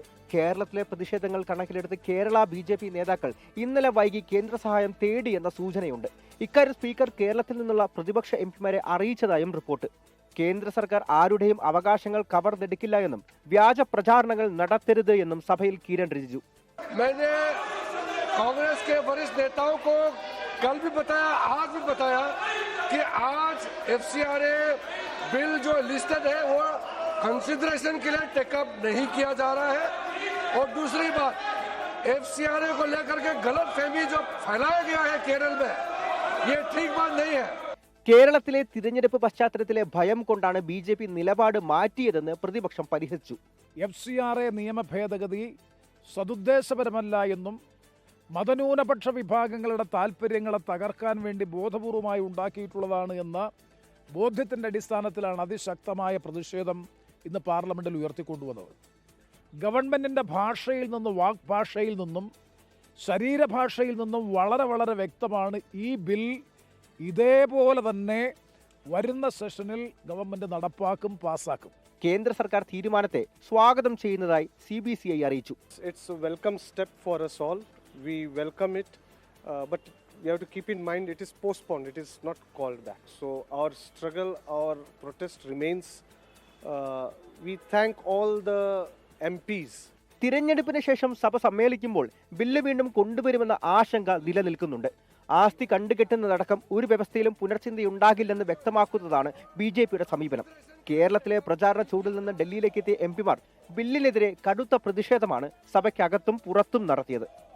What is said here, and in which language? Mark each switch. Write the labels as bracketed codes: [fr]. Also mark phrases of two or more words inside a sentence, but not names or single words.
[ml] കേരളത്തിലെ പ്രതിഷേധങ്ങൾ കണക്കിലെടുത്ത് കേരള BJP നേതാക്കൾ ഇന്നലെ വൈകി കേന്ദ്ര സഹായം തേടിയെന്ന സൂചനയുണ്ട്. ഇക്കാര്യം സ്പീക്കർ കേരളത്തിൽ നിന്നുള്ള പ്രതിപക്ഷ MPമാരെ അറിയിച്ചതായും റിപ്പോർട്ട്. കേന്ദ്ര സർക്കാർ ആരുടെയും അവകാശങ്ങൾ കവർന്നെടുക്കില്ല എന്നും വ്യാജ പ്രചാരണങ്ങൾ നടത്തരുത് എന്നും സഭയിൽ കിരൺ റിജിജു. [hi] कांग्रेस के वरिष्ठ नेताओं को कल भी बताया, आज भी बताया कि आज FCRA बिल जो लिस्टेड है वो कंसिडरेशन के लिए टेकअप नहीं किया जा रहा है. और दूसरी बात, FCRA को लेकर के गलत फहमी जो फैलाया गया है केरल में, ये ठीक बात नहीं है. [ml] കേരളത്തിലെ തിരഞ്ഞെടുപ്പ് പശ്ചാത്തലത്തിലെ ഭയം കൊണ്ടാണ് BJP നിലപാട് മാറ്റിയതെന്ന് പ്രതിപക്ഷം പരിഹസിച്ചു. FCRA നിയമ ഭേദഗതി സദുദ്ദേശപരമല്ല എന്നും മതന്യൂനപക്ഷ വിഭാഗങ്ങളുടെ താൽപ്പര്യങ്ങളെ തകർക്കാൻ വേണ്ടി ബോധപൂർവമായി ഉണ്ടാക്കിയിട്ടുള്ളതാണ് എന്ന ബോധ്യത്തിൻ്റെ അടിസ്ഥാനത്തിലാണ് അതിശക്തമായ പ്രതിഷേധം ഇന്ന് പാർലമെൻറ്റിൽ ഉയർത്തിക്കൊണ്ടുവന്നത്. ഗവൺമെൻറ്റിൻ്റെ ഭാഷയിൽ നിന്നും വാഗ്ഭാഷയിൽ നിന്നും ശരീരഭാഷയിൽ നിന്നും വളരെ വ്യക്തമാണ് ഈ ബിൽ ഇതേപോലെ തന്നെ വരുന്ന സെഷനിൽ ഗവൺമെൻറ് നടപ്പാക്കും, പാസ്സാക്കും. കേന്ദ്ര സർക്കാർ തീരുമാനത്തെ സ്വാഗതം ചെയ്യുന്നതായി CBCI അറിയിച്ചു. [en] It's a welcome step for us all. We welcome it, but we have to keep in mind it is postponed, it is not called back. So our struggle, our protest remains. We thank all the MPs. [ml] തിരഞ്ഞെടുപ്പിന് ശേഷം സഭ സമ്മേളിക്കുമ്പോൾ ബില്ല് വീണ്ടും കൊണ്ടുവരുമെന്ന ആശങ്ക നിലനിൽക്കുന്നുണ്ട്. ആസ്തി കണ്ടുകെട്ടുന്നതടക്കം ഒരു വ്യവസ്ഥയിലും പുനർചിന്തയുണ്ടാകില്ലെന്ന് വ്യക്തമാക്കുന്നതാണ് BJPയുടെ സമീപനം. കേരളത്തിലെ പ്രചാരണ ചൂടിൽ നിന്ന് ഡൽഹിയിലേക്ക് എത്തിയ MPമാർ ബില്ലിനെതിരെ കടുത്ത പ്രതിഷേധമാണ് സഭയ്ക്കകത്തും പുറത്തും നടത്തിയത്.